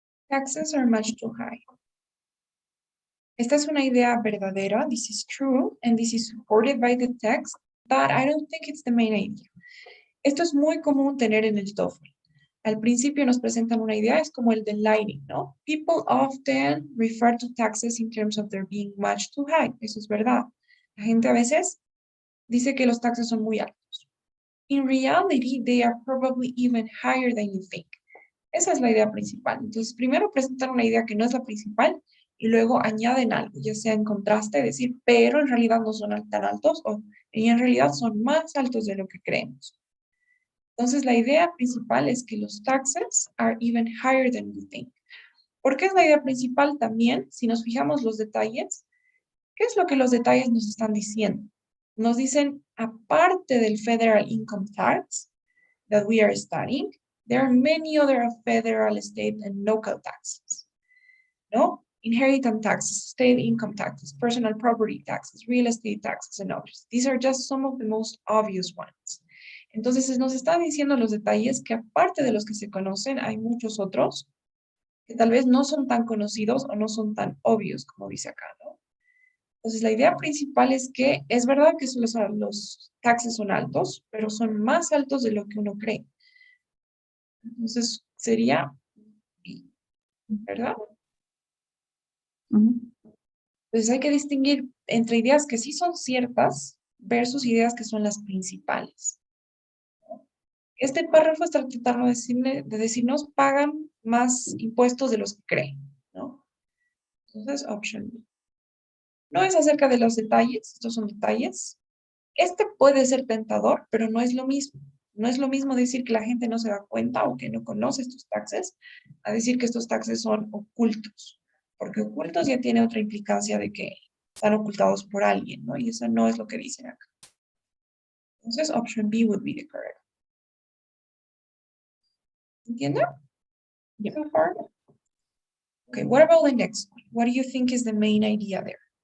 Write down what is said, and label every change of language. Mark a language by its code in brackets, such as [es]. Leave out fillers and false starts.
[en] Taxes are much too high. [es] Esta es una idea verdadera. [en] This is true, and this is supported by the text, but I don't think it's the main idea. [es] Esto es muy común tener en el TOEFL. Al principio nos presentan una idea, es como el del lighting, ¿no? [en] People often refer to taxes in terms of their being much too high. [es] Eso es verdad. La gente a veces dice que los taxes son muy altos. [en] In reality, they are probably even higher than you think. [es] Esa es la idea principal. Entonces, primero presentan una idea que no es la principal y luego añaden algo, ya sea en contraste, decir, pero en realidad no son tan altos o en realidad son más altos de lo que creemos. Entonces, la idea principal es que los taxes [en] are even higher than you think. [es] ¿Por qué es la idea principal también? Si nos fijamos los detalles, ¿qué es lo que los detalles nos están diciendo? Nos dicen, aparte del [en] federal income tax that we are studying, there are many other federal, state, and local taxes. ¿No? Inheritance taxes, state income taxes, personal property taxes, real estate taxes, and others. These are just some of the most obvious ones. [es] Entonces, nos está diciendo los detalles que aparte de los que se conocen, hay muchos otros que tal vez no son tan conocidos o no son tan obvios, como dice acá, ¿no? Entonces, la idea principal es que es verdad que los taxes son altos, pero son más altos de lo que uno cree. Entonces, sería ¿verdad? Mhm. Entonces hay que distinguir entre ideas que sí son ciertas versus ideas que son las principales. Este párrafo está tratando de decirnos pagan más impuestos de los que creen, ¿no? Entonces, option B. No es acerca de los detalles, estos son detalles. Este puede ser tentador, pero no es lo mismo. No es lo mismo decir que la gente no se da cuenta o que no conoce estos taxes, a decir que estos taxes son ocultos. Porque ocultos ya tiene otra implicancia de que están ocultados por alguien, ¿no? Y eso no es lo que dicen acá. [en] Entonces, option B would be the correct. ¿Entienden? So far? Okay, what about the next one? What do you think is the main idea there?